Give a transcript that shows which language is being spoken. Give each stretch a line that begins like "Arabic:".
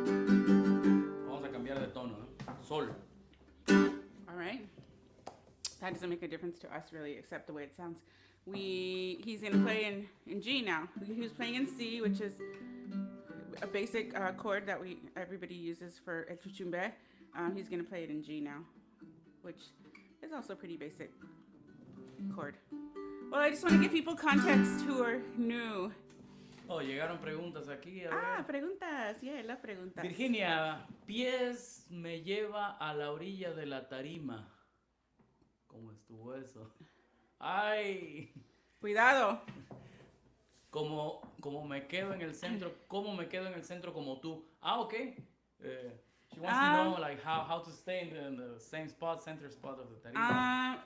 Spanish: Vamos a cambiar de tono, ¿eh? Sol.
English: All right. That doesn't make a difference to us really, except the way it sounds. He's gonna play in G now. He was playing in C, which is a basic chord that everybody uses for el chuchumbe. He's gonna play it in G now, which is also a pretty basic chord. Well, I just want to give people context who are new.
Spanish: Oh, llegaron preguntas aquí. A ver. Preguntas. Yeah, las preguntas. Virginia, pies me lleva a la orilla de la tarima. ¿Cómo estuvo eso? ¡Ay! Cuidado. Como me quedo en el centro, ¿cómo me quedo en el centro como tú? Ah, ok.
English: She wants to know like how to stay in the same spot, center spot of the tarima.